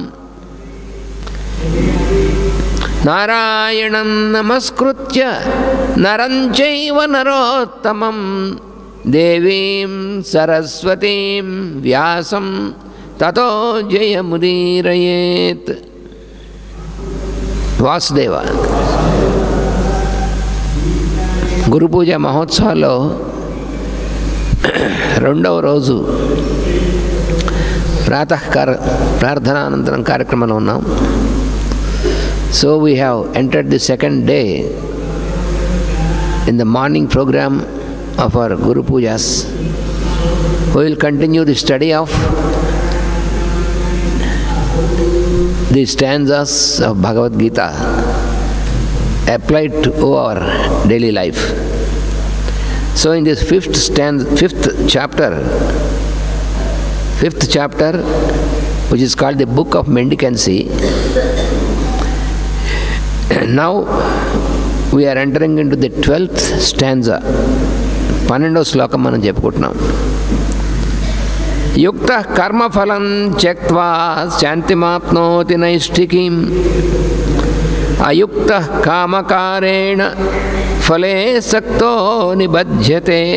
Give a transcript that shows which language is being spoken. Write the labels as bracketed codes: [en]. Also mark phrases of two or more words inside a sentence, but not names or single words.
[sa] नारायणं नमस्कृत्य नरञ्चैव नरोत्तमम् देवीं सरस्वतीं व्यासं ततो जयमुदीरयेत्. [te] Vasudeva Guru Puja Mahotsavalo రెండవ రోజు ప్రార్థనానంతరం కార్యక్రమంలో ఉన్నాం. [en] So we have entered the second day in the morning program of our Guru Pujas. We will continue the study of the stanzas of Bhagavad Gita applied to our daily life. So in this fifth chapter, which is called the Book of Mendicancy, now we are entering into the 12th stanza. [te] 12వ శ్లోకం మనం చెప్పుకుంటున్నాం. [sa] యుక్త కర్మఫలం త్యక్త్వా శాంతిమాప్నోతి నైష్ఠికీం అయుక్త కామకారేణ ఫలే సక్తో నిబధ్యతే.